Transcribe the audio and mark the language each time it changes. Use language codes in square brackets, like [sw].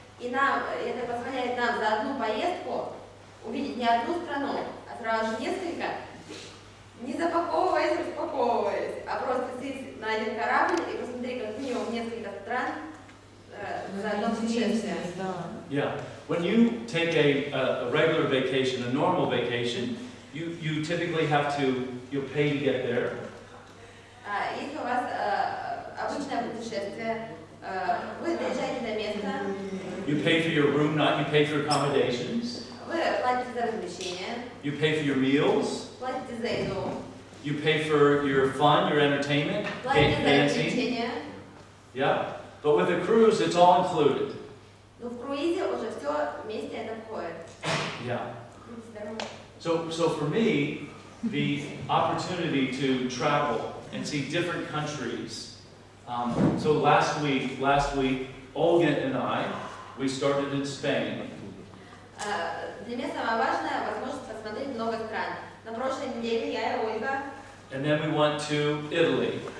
[ru] И это позволяет нам за одну поездку увидеть не одну страну, а сразу же несколько, не запаковываясь, распаковываясь, а просто сесть на один корабль и посмотреть как минимум несколько стран за одно путешествие. [en] Yeah. When you take a regular vacation, a normal vacation, you typically have to, you pay to get there. [ru] Если у вас обычное путешествие, вы доезжаете до места. [en] You pay for your room night, you pay for accommodations. [ru] Вы платите за размещение. [en] You pay for your meals. [ru] Платите за еду. [en] You pay for your fun, your entertainment, [ru] Платите за [en] dancing. [ru] развлечения. [en] Yeah. But with a cruise, it's all included. [ru] Но в круизе уже все вместе это входит. [en] Yeah. So for me, the opportunity to travel and see different countries. So last week, Olga and I, we started in Spain. [ru] Для меня самое важное возможность посмотреть много стран. На прошлой неделе я и Ольга. [en] And then we went to Italy.